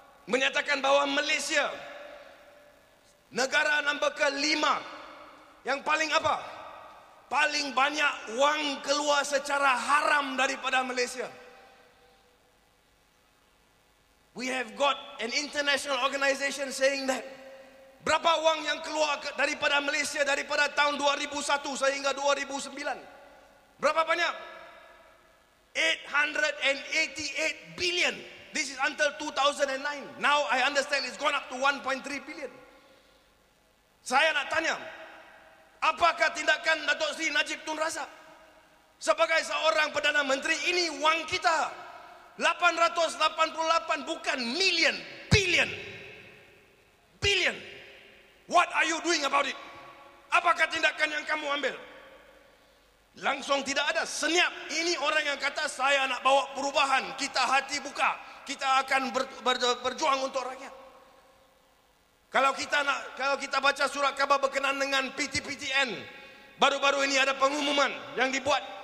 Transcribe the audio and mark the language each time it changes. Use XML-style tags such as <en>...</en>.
<ms>Menyatakan bahawa Malaysia negara nombor ke-5 yang paling apa? Paling banyak wang keluar secara haram daripada Malaysia.</ms> <en>We have got an international organization saying that.</en> <ms>Berapa wang yang keluar daripada Malaysia daripada tahun 2001 sehingga 2009? Berapa banyak? 888 billion.</ms> <en>This is until 2009. Now I understand it's gone up to 1.3 billion.</en> <ms>Saya nak tanya, apakah tindakan Datuk Seri Najib Tun Razak sebagai seorang Perdana Menteri? Ini wang kita 888, bukan million, billion. Billion.</ms> <en>What are you doing about it?</en> <ms>Apakah tindakan yang kamu ambil? Langsung tidak ada, senyap. Ini orang yang kata saya nak bawa perubahan, kita hati buka, kita akan berjuang untuk rakyat. Kalau kita baca surat khabar berkenaan dengan PTPTN, baru-baru ini ada pengumuman yang dibuat.</ms>